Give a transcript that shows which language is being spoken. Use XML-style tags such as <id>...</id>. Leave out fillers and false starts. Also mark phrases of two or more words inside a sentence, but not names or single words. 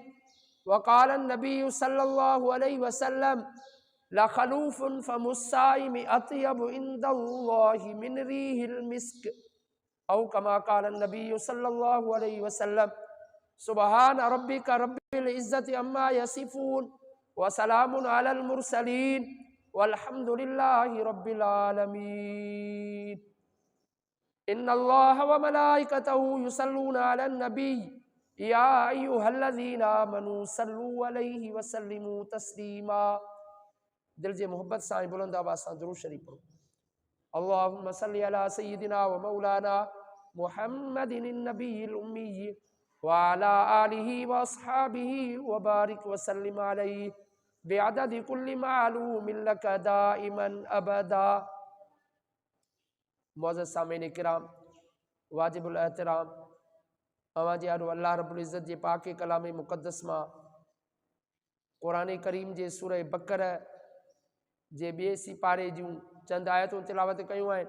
<ar>وقال النبي صلى الله عليه وسلم لخلوف فم الصائم أطيب عند الله من ريح المسك أو كما قال النبي صلى الله عليه وسلم سبحان ربك رب العزة عما يصفون وسلام على المرسلين والحمد لله رب العالمين. إن الله وملائكته يصلون على النبي يا أيها الذين آمنوا صلوا عليه وسلموا تسليما.</ar> <sd>दिल जे मोहब्बत सां बुलंद आवाज़ सां दुरूद शरीफ पढ़ो।</sd> <ar>اللهم صل على سيدنا ومولانا محمد النبي الأمي وعلى آله وأصحابه وبارك وسلم عليه بعدد كل معلوم لك دائما أبدا.</ar> <sd>मुअज़्ज़ज़ सामीन किराम वाजिबुल एहतराम अवां जे आॾो</sd> <ar>الله رب العزة</ar> <sd>जे पाक कलाम मुक़द्दस मां क़ुरान करीम जे सूरह बकर जे ॿिए सिपारे जूं चंद आयतूं तिलावत कयूं आहिनि।</sd>